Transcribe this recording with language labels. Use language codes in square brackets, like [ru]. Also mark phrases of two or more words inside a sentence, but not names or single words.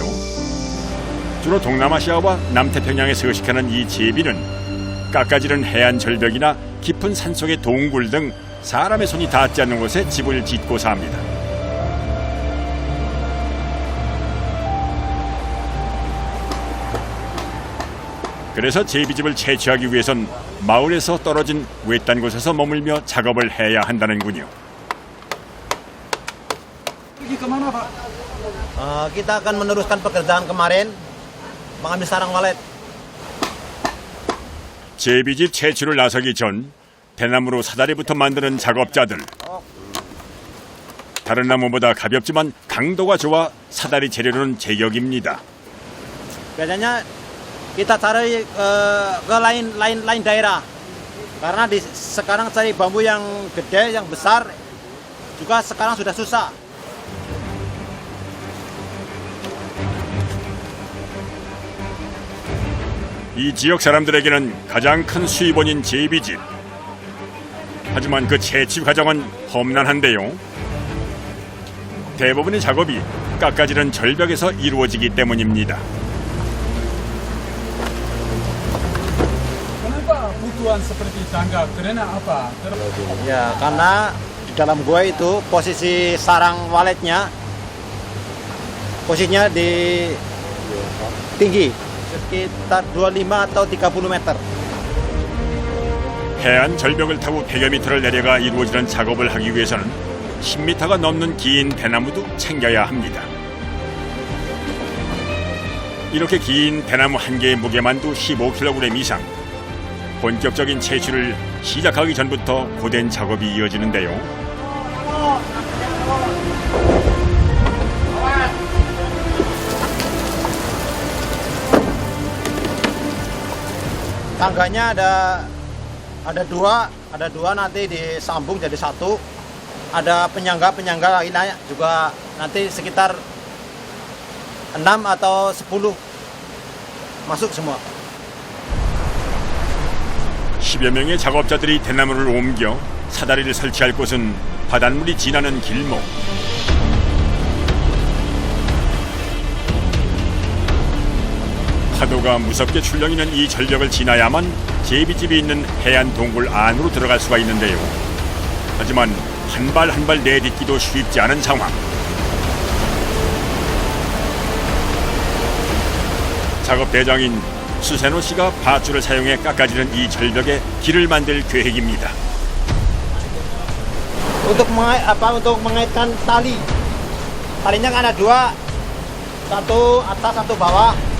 [ko] 주로 동남아시아와 남태평양에 서식하는 이 제비는 깎아지른 해안 절벽이나 깊은 산속의 동굴 등 사람의 손이 닿지 않는 곳에 집을 짓고 삽니다. 그래서 제비집을 채취하기 위해선 마을에서 떨어진 외딴 곳에서 머물며 작업을 해야 한다는군요. [id] Kita akan meneruskan pekerjaan kemarin, mengambil sarang walet. [ko] 제비집 채취를 나서기 전 대나무로 사다리부터 만드는 작업자들. 다른 나무보다 가볍지만 강도가 좋아 사다리 재료는 제격입니다. [id] Biasanya kita cari ke lain daerah, karena sekarang cari bambu yang gede, yang besar juga sekarang sudah susah. [ko] 이 지역 사람들에게는 가장 큰 수입원인 제비집. 하지만 그 채취 과정은 험난한데요. 대부분의 작업이 깎아지른 절벽에서 이루어지기 때문입니다. [id] Kenapa butuhan seperti tangga? Karena apa? Ya, karena di dalam gua itu posisi sarang waletnya posisinya di tinggi sekitar 25 atau 30 meter. [ko] 해안 절벽을 타고 100여 미터를 내려가 이루어지는 작업을 하기 위해서는 10미터가 넘는 긴 대나무도 챙겨야 합니다. 이렇게 긴 대나무 한 개의 무게만도 15kg 이상. 본격적인 채취를 시작하기 전부터 고된 작업이 이어지는데요. [id] Tangganya ada dua nanti disambung jadi satu. Ada penyangga lainnya juga nanti sekitar 6 atau 10 masuk semua. [ko] 10여 명의 작업자들이 대나무를 옮겨 사다리를 설치할 곳은 바닷물이 지나는 길목. 파도가 무섭게 출렁이는 이 절벽을 지나야만 제비집이 있는 해안 동굴 안으로 들어갈 수가 있는데요. 하지만 한 발 한 발 내딛기도 쉽지 않은 상황. 작업 대장인 수세노 씨가 밧줄을 사용해 깎아지는 이 절벽에 길을 만들 계획입니다. [id] Untuk mengaitkan tali. Talinya kan ada dua, satu atas, satu bawah.